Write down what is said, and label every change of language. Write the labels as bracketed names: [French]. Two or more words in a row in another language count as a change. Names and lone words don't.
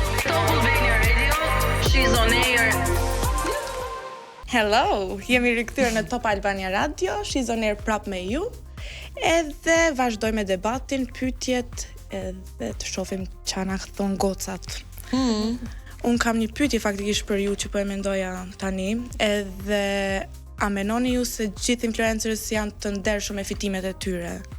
[English] Top Albania Radio, she's on air. Hello, [Albanian] jemi rikthyer në Top Albania Radio, [English] she's on air [Albanian] prap me ju. Edhe vazhdoj me debatin, pyetjet edhe të shohim çfarë na thon gocat. Un kam një pyetje faktikisht për ju që po e mendoja tani, edhe a menoni ju se gjithë influencerës janë të ndershëm me fitimet e tyre?